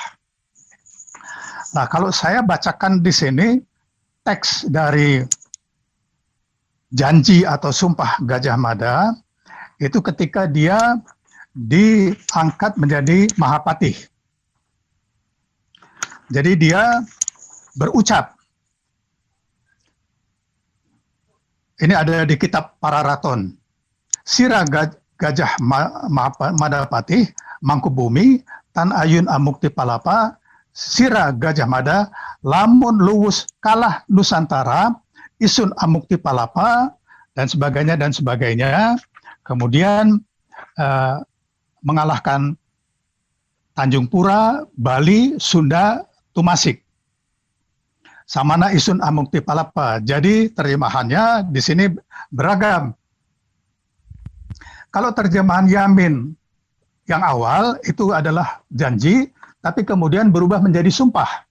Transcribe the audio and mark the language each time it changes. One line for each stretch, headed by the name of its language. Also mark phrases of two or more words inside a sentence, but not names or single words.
Indonesian: Nah, kalau saya bacakan di sini teks dari janji atau sumpah Gajah Mada, itu ketika dia diangkat menjadi Mahapatih. Jadi dia berucap, ini ada di kitab Pararaton.
Kawi: Sira Gajah Madapatih, Mangkubumi, Tan Ayun Amukti Palapa, Sira Gajah Mada, lamun luwus kalah Nusantara, isun Amukti Palapa,
Indonesian: dan sebagainya, dan sebagainya. Kemudian mengalahkan Tanjung Pura, Bali, Sunda, Tumasik.
Kawi: Samana isun Amukti Palapa.
Indonesian: Jadi terjemahannya di sini beragam. Kalau terjemahan Yamin yang awal itu adalah janji, tapi kemudian berubah menjadi sumpah.